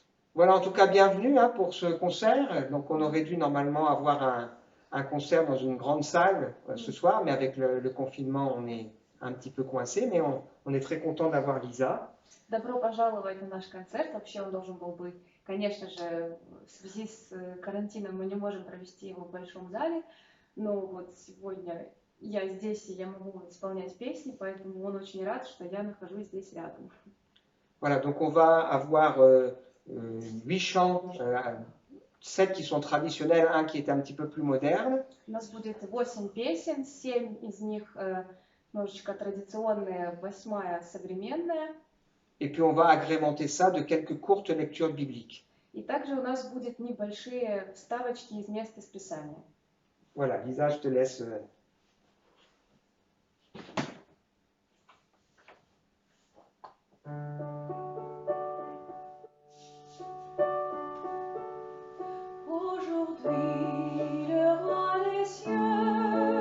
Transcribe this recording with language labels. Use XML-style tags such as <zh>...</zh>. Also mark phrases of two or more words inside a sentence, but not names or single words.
<fr>Voilà, en tout cas, bienvenue hein, pour ce concert. Donc, on aurait dû normalement avoir un concert dans une grande salle ce soir, mais avec le confinement, on est un petit peu coincé, mais on est très content d'avoir Lisa.</fr> <ru>Добро пожаловать на наш концерт. Вообще он должен был быть, конечно же, в связи с карантином мы не можем провести его в большом зале, но вот сегодня я здесь и я могу исполнять песни, поэтому он очень рад, что я нахожусь здесь рядом.</ru> <fr>Voilà, donc on va avoir 8 chants, 7 qui sont traditionnels, un qui est un petit peu plus moderne.</fr> <ru>У нас будет 8 песен, 7 из них немножечко традиционные, 8 современная.</ru> <fr>Et puis on va agrémenter ça de quelques courtes lectures bibliques.</fr> <ru>И также у нас будут небольшие вставочки из мест из Писания.</ru> <fr>Voilà, Lisa, je te laisse. Aujourd'hui, le roi des cieux,</fr>